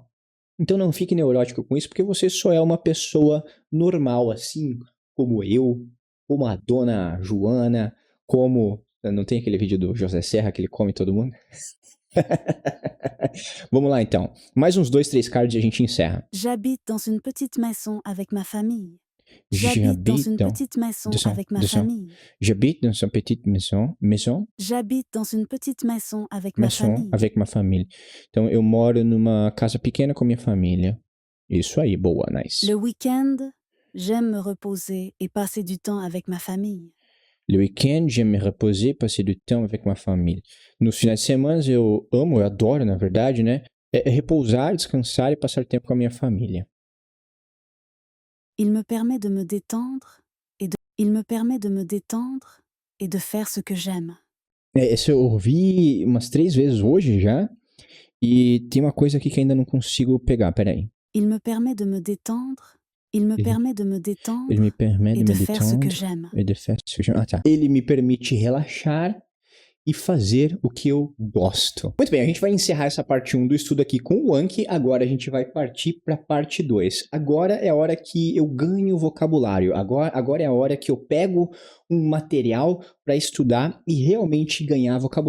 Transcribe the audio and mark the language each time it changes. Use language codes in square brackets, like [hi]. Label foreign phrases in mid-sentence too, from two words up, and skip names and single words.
[pt] Então não fique neurótico com isso, porque você só é uma pessoa normal, assim como eu, como a dona Joana, como... Não tem aquele vídeo do José Serra que ele come todo mundo? Vamos lá então. Mais uns 2, 3 cards e a gente encerra. [fr] J'habite dans une petite maison avec ma famille. J'habite dans une petite maison avec ma famille. J'habite dans une petite maison. J'habite dans une petite maison avec ma famille. Avec ma famille. [pt] Então, eu moro numa casa pequena com minha família. Isso aí, boa, nice. [fr] Le week-end, j'aime me reposer et passer du temps avec ma famille. Le week-end, j'aime me reposer, passer du temps avec ma famille. [pt] Nos finais de semana eu adoro, na verdade, né? É repousar, descansar e passar tempo com a minha família. [fr] Il me permet de me détendre et de faire ce que j'aime. [pt] Essa eu ouvi umas 3 vezes hoje já. E tem uma coisa aqui que ainda não consigo pegar, peraí. [fr] Il me permet de me détendre. Il me permet de me détendre [pt] Ele me permet [fr] et de de me faire ce que détendre j'aime. et de faire ce que j'aime. [pt] Tá. Ele me permite relaxar e fazer o que eu gosto. Muito bem, a gente vai encerrar essa parte 1 do estudo aqui com o Anki, agora a gente vai partir para a parte 2. Agora é a hora que eu ganho vocabulário, agora é a hora que eu pego um material para estudar e realmente ganhar vocabulário.